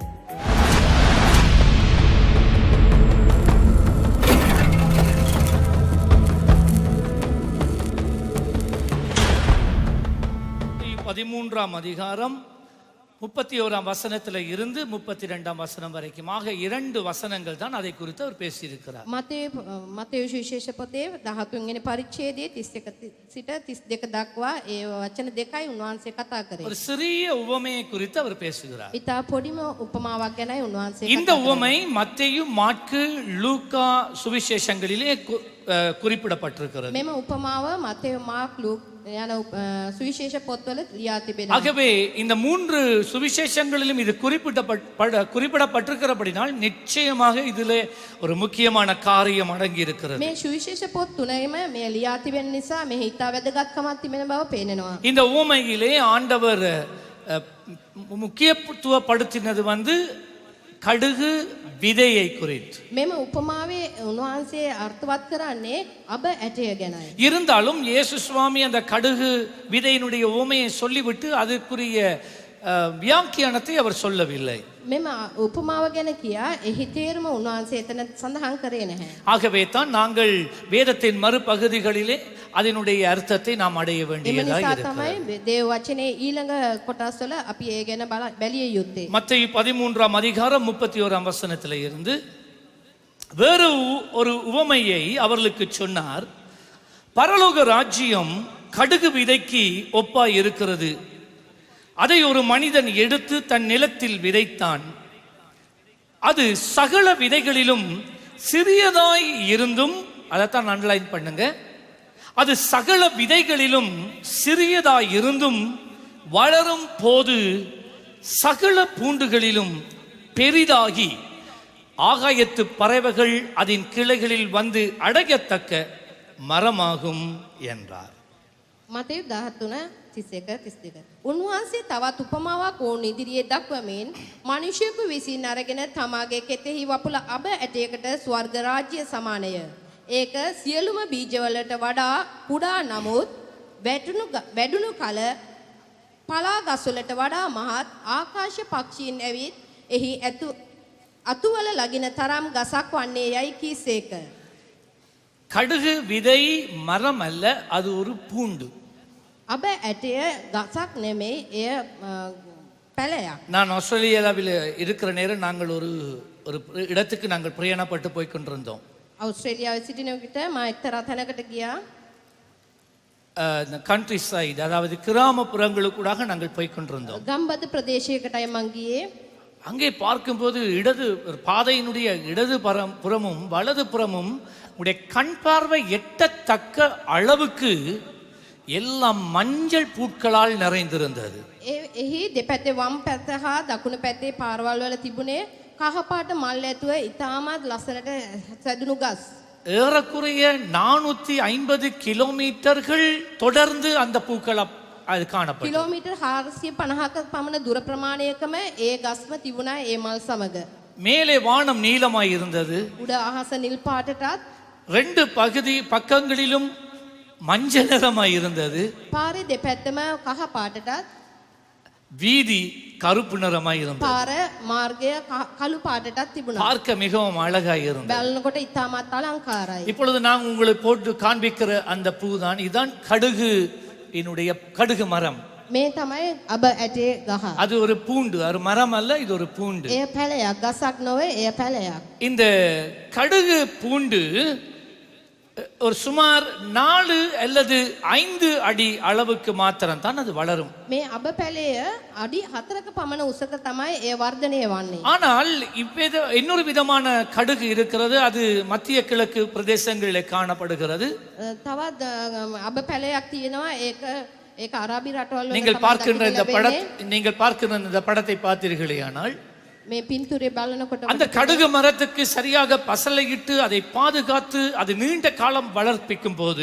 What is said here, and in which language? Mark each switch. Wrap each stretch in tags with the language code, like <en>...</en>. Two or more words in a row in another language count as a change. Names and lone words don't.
<ta>பதிமூன்றாம் அதிகாரம் 31ஆம் வசனத்தில் இருந்து 32ஆம் வசனம் வரைக்கும் ஆக 2 வசனங்கள் தான் அதை குறித்து அவர் பேசியிருக்கிறார்.</ta> <si>මතේ විශේෂ පොතේ 13 වෙනි පරිච්ඡේදයේ 31 සිට 32 දක්වා ඒ වචන දෙකයි උන්වහන්සේ කතා කරේ.</si> <ta>ஒரு சிறிய உவமையை குறித்து அவர் பேசுகிறார்.</ta> <si>ඊට පොඩිම උපමාවක් ගැනයි උන්වහන්සේ</si> <ta>இந்த உவமை மத்தேயு, மாற்கு, லூக்கா சுவிசேஷங்களிலே குறிப்பிடப்பட்டிருக்கிறது.</ta> <si>මෙම උපමාව මතේ, මාර්ක්, ලූක් යන சுவிசேஷ පොත්වල ලියා තිබෙනවා.</si> <ta>ஆகவே இந்த 3 சுவிசேஷங்களிலும் இது குறிப்பிடப்பட்டிருக்கிறபடினால் நிச்சயமாக இதிலே ஒரு முக்கியமான காரியம் அடங்கி இருக்கிறது.</ta> <si>මේ சுவிசேஷ පොත් තුනේම මේ ලියා තිබෙන නිසා මේ හිතා වැදගත්කමක් තිබෙන බව පේනවා.</si> <ta>இந்த உவமையிலே ஆண்டவர் முக்கியத்துவப்படுத்தினது கடுகு விதையை குறித்து.</ta> <si>මෙම උපමාවේ උන්වහන්සේ අර්ථවත් කරන්නේ අබ ඇටය ගැනයි.</si> <ta>இருந்தாலும் இயேசு சுவாமி அந்த கடுகு விதையினுடைய உவமையை சொல்லிவிட்டு அதற்குரிய வியாக்கியானத்தை அவர் சொல்லவில்லை.</ta> <si>මෙම උපමාව ගැන කියා එහි තේරුම උන්වහන්සේ එතන සඳහන් කරේ නැහැ.</si> <ta>ஆகவே தான் நாங்கள் வேதத்தின் மறுபகுதிகளிலே அதனுடைய அர்த்தத்தை நாம் அடைய வேண்டியதாக இருக்கிறது.</ta> <si>තමයි දේව වචනේ ඊළඟ කොටස්වල අපි ඒ ගැන බැලිය යුත්තේ.</si> <ta>மத்தேயு 13ஆம் அதிகாரம் 31ஆம் வசனத்திலே இருந்து வேறு ஒரு உவமையை அவர்களுக்கு சொன்னார். பரலோக ராஜ்யம் கடுகு விதைக்கு ஒப்பாய் இருக்கிறது. அதை ஒரு மனிதன் எடுத்து தன் நிலத்தில் விதைத்தான். அது சகல விதைகளிலும் சிறியதாய் இருந்தும், அதைத்தான் அண்டர்லைன் பண்ணுங்க, அது சகல விதைகளிலும் சிறியதாய் இருந்தும் வளரும் போது சகல பூண்டுகளிலும் பெரிதாகி ஆகாயத்து பறவைகள் அதன் கிளைகளில் வந்து அடையத்தக்க மரமாகும் என்றார்.</ta> <si>මතේ 13:31-32. උන්වහන්සේ තවත් උපමාවක් ඕන ඉදිරියේ දක්වමින් මිනිසෙකු විසින් අරගෙන තමාගේ කෙතෙහි වපුල අබ ඇටයකට ස්වර්ග රාජ්‍ය සමානය. ඒක සියලුම බීජවලට වඩා කුඩා නමුත් වැඩුණු කල පලා ගස්වලට වඩා මහත් ආකාශ පක්ෂීන් ඇවිත් එහි අතුවල ලගින තරම් ගසක් වන්නේ යයි කීසේක.</si> <ta>கடுகு விதை மரம் அல்ல, அது ஒரு பூண்டு.</ta> <si>අබ ඇටය ගසක් නෙමෙයි, එය පැලයක්.</si> <ta>நான் ஆஸ்திரேலியாவில் இருக்கிற நேரம் நாங்கள் ஒரு இடத்துக்கு நாங்கள் பிரயாணப்பட்டு போய் கொண்டிருந்தோம்.</ta> <si>ආස්ට්‍රේලියාවේ සිටින විට මා එක්තරා තැනකට ගියා.</si> <en>country side,</en> <ta>அதாவது கிராமப்புறங்களுக்கூடாக நாங்கள் போய் கொண்டிருந்தோம்.</ta> <si>ගම්බද ප්‍රදේශයකටයි මං ගියේ.</si> <ta>அங்கே பார்க்கும்போது பாதையினுடைய இடது புறமும் வலது புறமும் உடைய கண் பார்வை எட்டத்தக்க அளவுக்கு எல்லாம் மஞ்சள் பூக்களால் நிறைந்திருந்தது.</ta> <si>එහි දෙපැත්තේ වම් පැත්ත හා දකුණු පැත්තේ පාරවල් වල තිබුණේ කහපාට මල් ඇතුව ඉතාමත් ලස්සනට සැදුණු ගස්.</si> <ta>ஏறக்குறைய 450 கிலோமீட்டர்கள் தொடர்ந்து அந்த பூக்கள் அது காணப்பட்டது.</ta> <si>කිලෝමීටර් 450ක පමණ දුර ප්‍රමාණයකම ඒ ගස්ම තිබුණා ඒ මල් සමග.</si> <ta>மேலே வானம் நீலமாய் இருந்தது.</ta> <si>උඩ අහස නිල් පාටටත්</si> <ta>2 பக்கங்களிலும் மஞ்சள் நிறமாய் இருந்தது.</ta> <si>පාරේ දෙපැත්තම කහ පාටටත්</si> <ta>வீதி கருப்பு நிறமாய் இருந்தது.</ta> <si>පාර මාර්ගය කළු පාටටත් තිබුණා.</si> <ta>பார்க்க மிகவும் அழகாய் இருந்தது.</ta> <si>බලනකොට ඉතාමත් අලංකාරයි.</si> <ta>இப்பொழுது நான் உங்களுக்கு போட்டு காண்பிக்கிற அந்த பூதான் இதான் கடுகு மரம்.</ta> <si>මේ තමයි අබ ඇටේ ගහ.</si> <ta>அது ஒரு பூண்டு, அது மரம் அல்ல, இது ஒரு பூண்டு.</ta> <si>එය පැලයක්, ගසක් නොවේ, එය පැලයක්.</si> <ta>இந்த கடுகு பூண்டு ஒரு சுமார் 4 அல்லது 5 அடி அளவுக்கு மாத்திரம் தான் அது வளரும்.</ta> <si>මේ අබ පැලය අඩි 4ක පමණ උසක තමයි එය වර්ධනය වන්නේ.</si> <ta>ஆனால் இன்னொரு விதமான கடுகு இருக்கிறது. அது மத்திய கிழக்கு பிரதேசங்களிலே காணப்படுகிறது.</ta> <si>තවත් අබ පැලයක් තියෙනවා. ඒක අරාබි රටවල් වල</si> <ta>நீங்கள் பார்க்கிற இந்த படத்தை பார்த்தீர்களேயானால்</ta> <si>මේ පින්තූරේ බලනකොට</si> <ta>அந்த கடுகு மரத்துக்கு சரியாக பசலையிட்டு அதை பாதுகாத்து அது நீண்ட காலம் வளர்ப்பிக்கும் போது</ta>